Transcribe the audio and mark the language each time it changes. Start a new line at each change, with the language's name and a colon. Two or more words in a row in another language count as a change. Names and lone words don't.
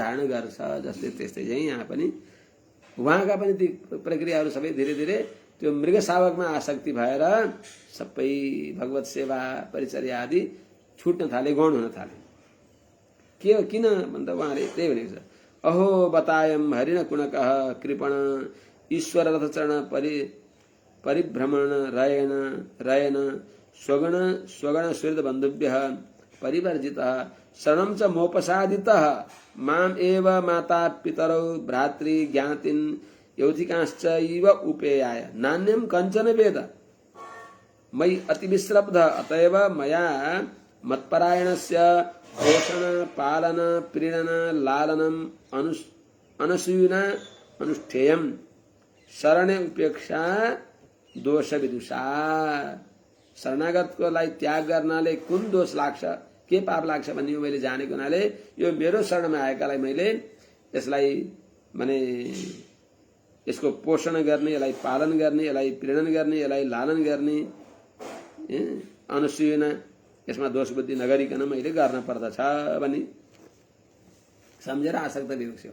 Nepali: जस्तै त्यस्तै चाहिँ यहाँ पनि उहाँका पनि ती प्रक्रियाहरू सबै
Hindi: धीरे धीरे
Nepali: त्यो मृग शावकमा आसक्ति भएर सबै भगवत सेवा परिचर्या आदि छुट्न थाले, गौण हुन थाले। के हो किन भन्दा उहाँले त्यही भनेको छ,
Sanskrit: अहो बतायम हरिण कुणकः कृपण ईश्वर रथचरण परिभ्रमण रयन रयन स्वगण स्वगण सुहृद बन्धुभ्यः परिवर्जितः शरणं च मोपसादितः माम एव माता पितरौ भ्रातृ ज्ञातिन् यौथिकाश्च इव उपेयाय नान्यं कञ्चन वेद मयि अतिविश्रब्ध अतएव मया मत्परायणस्य पोषण पालन प्रीणन लालनम अनसूयना अनुष्ठेयम शरणे उपेक्षा दोष विदुषा।
Nepali: शरणागतको लाई त्याग गर्नाले कुन दोष लाग्छ, के पाप लाग्छ भन्ने मैले जानेको हुनाले यो मेरो शरणमा आएकालाई मैले यसलाई माने यसको पोषण गर्ने, यसलाई पालन गर्ने, यसलाई प्रेरण गर्ने, यसलाई लालन गर्ने, अनुसूयना यसमा दोष बुद्धि नगरिकन मैले गर्न पर्दछ भनी सम्झेर आसक्त विवेक।